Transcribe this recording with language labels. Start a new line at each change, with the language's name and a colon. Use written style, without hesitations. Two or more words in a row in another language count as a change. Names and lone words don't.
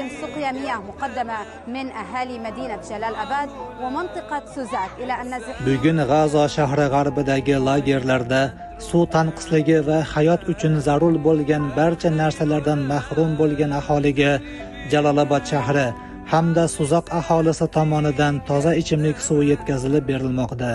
Arabic: قيمية مقدمة من أهالي مدينة جلال أباد ومنطقة سوزاك إلى أن
Uzbek: Bugun G'azo shahri g'arbidagi lagerlarda suv tanqisligi va hayot uchun zarur bo'lgan barcha narsalardan mahrum bo'lgan aholiga Jalolobod shahri hamda Suzoq aholisi tomonidan toza ichimlik suvi yetkazilib berilmoqda.